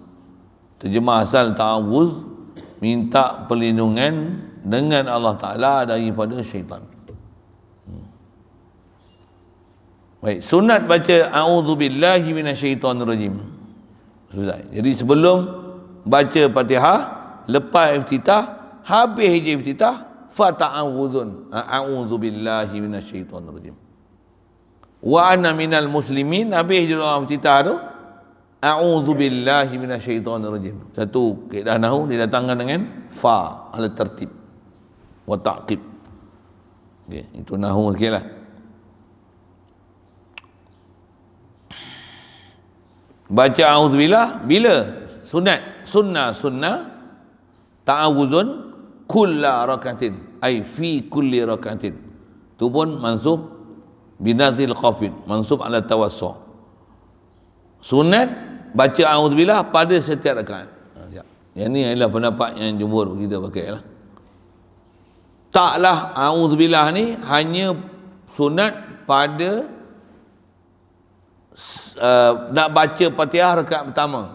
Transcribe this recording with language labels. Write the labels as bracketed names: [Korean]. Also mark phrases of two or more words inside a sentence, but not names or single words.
[Malay] Terjemah asal ta'awuz, minta perlindungan dengan Allah Ta'ala daripada syaitan. Baik, sunat baca [Arabic] أعوذ بالله من الشيطان الرجيم. [Malay] Susah. Jadi sebelum baca Fatihah, lepas iftitah, habis je iftitah, [Arabic] فتعوذ، أعوذ بالله من الشيطان الرجيم. وأنا من المسلمين, [Malay] habis je doa iftitah tu, [Arabic] أعوذ بالله من الشيطان الرجيم. [Malay] Satu kaedah nahwu didatangkan dengan [Arabic] فا على الترتيب والتعقيب. [Malay] Okay, itu nahwu sikitlah. Baca a'udzubillah bila sunat, [Arabic] سن التعوذ كل ركعة، أي في كل ركعة. [Malay] Tu pun [Arabic] منصوب بنزع الخافض، منصوب على التوسع'. [Malay] Sunat baca a'udzubillah pada setiap rakaat. Yang ni adalah pendapat yang jumhur kita pakai lah. Taklah a'udzubillah ni hanya sunat pada nak baca Fatihah rakaat pertama.